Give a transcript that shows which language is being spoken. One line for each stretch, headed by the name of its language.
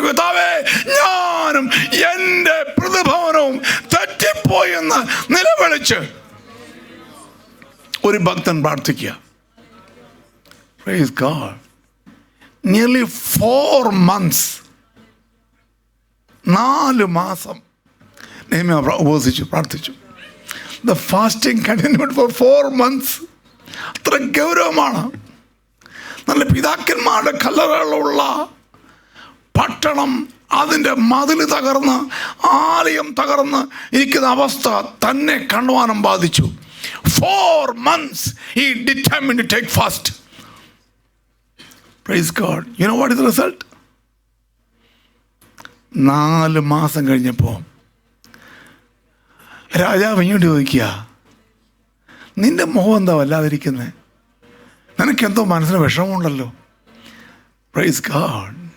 Malayalam: കർത്താവേ, ഞാനും എൻ്റെ പ്രതിഭവനവും തെറ്റിപ്പോയി എന്ന് നിലവിളിച്ച് ഒരു ഭക്തൻ പ്രാർത്ഥിക്കുക.
English: Praise God. Nearly 4 months,
Malayalam: 4 മാസം നെഹമ്യാ ഉപവസിച്ചു, പ്രാർത്ഥിച്ചു.
English: The fasting continued for 4 months.
Malayalam: അത്ര ഗൗരവമാണ്. നല്ല പിതാക്കന്മാരുടെ കല്ലറകളുള്ള പട്ടണം, അതിൻ്റെ മതിൽ തകർന്ന്, ആലയം തകർന്ന് ഇരിക്കുന്ന അവസ്ഥ തന്നെ കണ്ടുവാനും ബാധിച്ചു.
English: 4 months he determined to take fast. Praise God. You know what is the result?
Malayalam: 4 മാസം കഴിഞ്ഞപ്പോൾ രാജാവ് ഇങ്ങോട്ട് ചോദിക്കുക, നിന്റെ മുഖം എന്താ വല്ലാതിരിക്കുന്നത്? നിനക്കെന്തോ മനസ്സിന് വിഷമമുണ്ടല്ലോ.
English: Praise God.